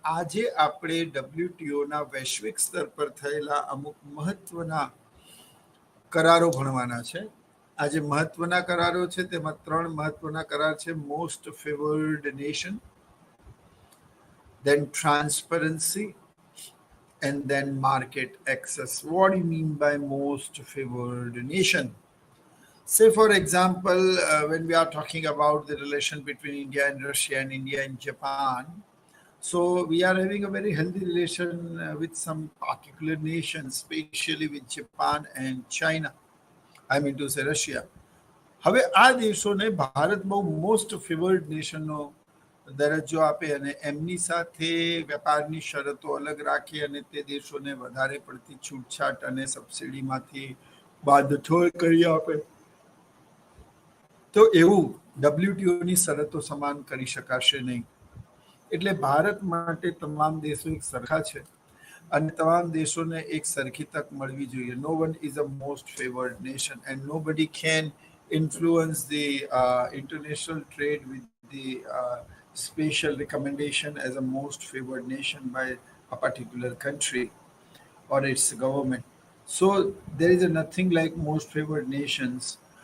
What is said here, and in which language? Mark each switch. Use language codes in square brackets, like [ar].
[gu] આજે આપણે WTOના વૈશ્વિક સ્તર પર થયેલા અમુક મહત્વના કરારો ભણવાના છે. આ જે મહત્વના કરારો છે તેમાં 3 મહત્વના કરાર છે: most favoured nation, [en] then transparency, and then market access. What do you mean by most favored nation? Say, for example, when we are talking about the relation between India and Russia and India and Japan, so we are having a very healthy relation with some particular nations, especially with Japan and China. I mean to say Russia. [gu] હવે આ દેશોને ભારત બહુ most favoured નેશનનો દરજ્જો આપે અને એમની સાથે વેપારની શરતો અલગ રાખે અને તે દેશોને વધારે પડતી છૂટછાટ અને સબસિડીમાંથી બાંધછોડ કરી આપે, તો એવું ડબ્લ્યુટીઓની શરતો સમાન કરી શકાશે નહીં. એટલે ભારત માટે તમામ દેશો એક સરખા છે અને તમામ દેશોને એક સરખી તક મળવી જોઈએ. [en] No one is a most favoured nation and nobody can influence the international trade with the special recommendation as a most favored nation by a particular country or its government. So there is nothing like most favored nations.